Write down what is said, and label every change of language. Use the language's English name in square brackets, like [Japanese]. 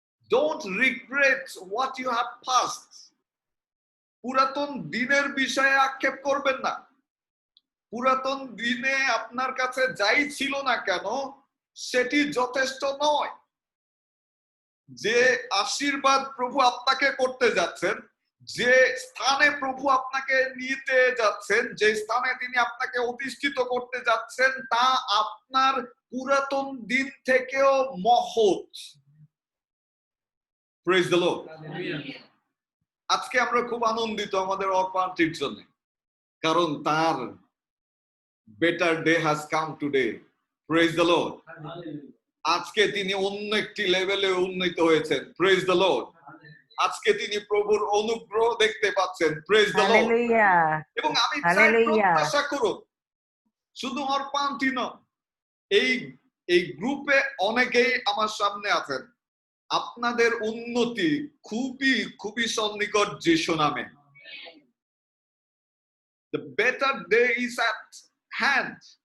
[English] Don't regret what you have passed. [Bangla] পুরাতন দিনের বিষয়ে আক্ষেপ করবেন না। পুরাতন দিনে আপনার কাছে যাই ছিল না কেন সেটি যথেষ্ট নয়। যে আশীর্বাদ প্রভু আপনাকে করতে যাচ্ছেন, যে স্থানে প্রভু আপনাকে নিতে যাচ্ছেন, যে স্থানে তিনি আপনাকে অধিষ্ঠিত করতে যাচ্ছেন, তা আপনার পুরাতন দিন থেকেও মহৎ। [English] Praise the lord. [Bangla] আজকে আমরা খুব আনন্দিত আমাদের অপান্টির জন্য, কারণ তার [English] Better day has come today. [Bangla] Praise the Lord. আজকে তিনি অন্য একটি লেভেলে উন্নীত হয়েছেন। [English] Praise the lord. [Bangla] আজকে তিনি প্রভুর অনুগ্রহ দেখতে পাচ্ছেন। [English] Praise the lord. [Bangla] এবং আমি চাই প্রত্যাশা করুন, শুধু অর্পান্টি নয়, এই গ্রুপে অনেকেই আমার সামনে আছেন, আপনাদের উন্নতি খুবই খুবই সন্নিকট যিশু নামে। [English] The better day is at hand.